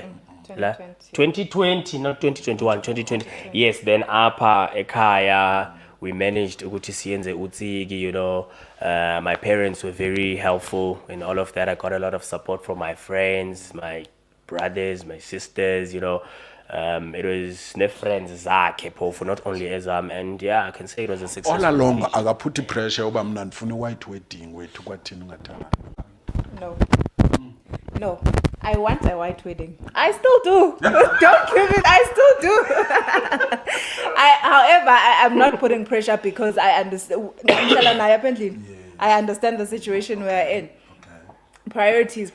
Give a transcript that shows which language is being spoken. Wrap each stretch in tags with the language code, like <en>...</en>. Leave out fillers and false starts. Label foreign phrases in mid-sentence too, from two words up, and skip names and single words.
<en>2020, not 2021, 2020. Yes, then</en> <xh>apa ekaya</xh> <en>we managed</en> <xh>ukuthi siyenze utsiki,</xh> <en>my parents were very helpful in all of that. I got a lot of support from my friends, my brothers, my sisters, it was</en> <xh>ne friends zakhe phofu,</xh> <en>not only ezam, and I can say it was a success. all along</en> <xh>akaphuthi pressure uba mna ndifuna</xh> <en>white wedding</en> <xh>wethu kwathini ungathanga.</xh> <en>No, I want a white wedding. I still do. Don't give it. I still do. However, I'm not putting pressure because I understand. I understand the situation we're in. Priorities.</en>